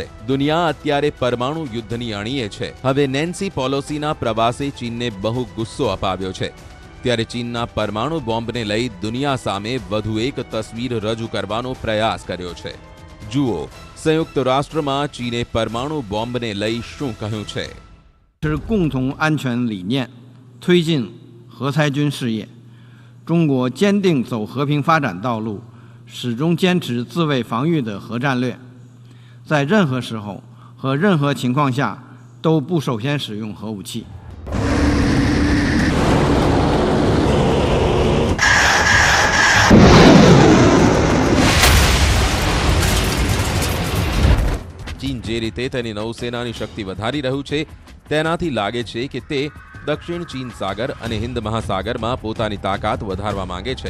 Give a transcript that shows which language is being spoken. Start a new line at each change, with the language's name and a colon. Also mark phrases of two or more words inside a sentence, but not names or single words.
Gujarati: દુનિયા અત્યારે પરમાણુ યુદ્ધની અણીએ છે. હવે નેન્સી પેલોસીના પ્રવાસે ચીનને બહુ ગુસ્સો અપાવ્યો છે. ત્યારે ચીનના પરમાણુ બોમ્બને લઈ દુનિયા સામે વધુ એક તસવીર રજૂ કરવાનો પ્રયાસ કર્યો છે. જુઓ, સંયુક્ત રાષ્ટ્રમાં ચીને પરમાણુ બોમ્બને લઈ શું કહ્યું છે.
Chinese: 是共同安全理念，推进核裁军事业。中国坚定走和平发展道路，始终坚持自卫防御的核战略，在任何时候和任何情况下都不首先使用核武器。
Gujarati: ચીન જે રીતે તેની નૌસેનાની શક્તિ વધારી રહ્યું છે, તેનાથી લાગે છે કે તે દક્ષિણ ચીન સાગર અને હિન્દ મહાસાગરમાં પોતાની તાકાત વધારવા માંગે છે.